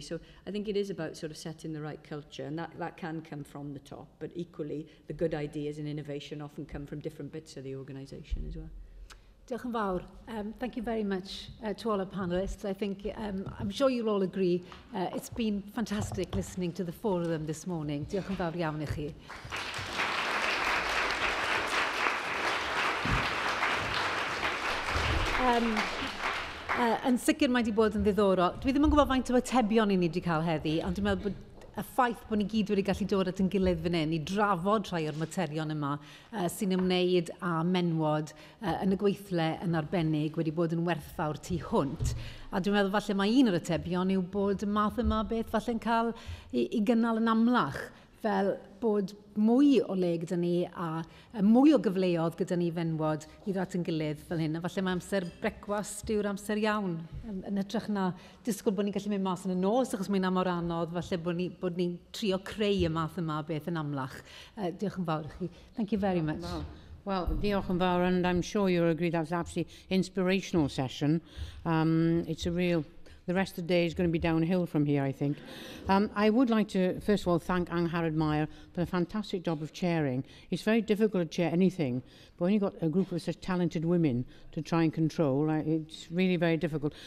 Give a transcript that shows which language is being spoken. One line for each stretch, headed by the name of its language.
English: So I think it is about sort of setting the right culture, and that can come from the top, but equally the good ideas and innovation often come from different bits of the organisation as well.
Welsh: Diolch yn fawr.
English: Thank you very much to all our panellists. I think, I'm sure you'll all agree, it's been fantastic listening to the four of them this morning.
Welsh: Diolch yn fawr iawn I chi. Yn sicr mae wedi bod yn ddiddorol. Dwi ddim yn gwybod faint o atebion i ni wedi cael heddi, ond dwi'n meddwl bod y ffaith bod ni gyd wedi gallu dod at yn gilydd fan hyn i drafod rhai o'r materion yma sy'n ymwneud â menywod yn y gweithle yn arbennig wedi bod yn werthfawr tu hwnt. A dwi'n meddwl falle mae un o'r atebion yw bod y math yma beth falle'n cael i gynnal yn amlach, fel bod mwy o le gyda ni a mwy o gyfleoedd gyda ni fenwod i ddod yn gilydd fel hyn. A falle mae amser brecwast yw'r amser iawn yn hytrach na disgwyl bod ni'n gallu mynd mas yn y nos achos mae'n mor anodd, falle bod ni'n trio creu y math yma beth yn amlach. Diolch yn fawr i chi.
English: Thank you very much. Well,
Welsh: diolch yn fawr,
English: and I'm sure you'll agree that was an absolutely inspirational session. It's a real... The rest of the day is going to be downhill from here, I think. I would like to, first of all, thank Angharad Meyer for a fantastic job of chairing. It's very difficult to chair anything, but when you've got a group of such talented women to try and control, it's really very difficult.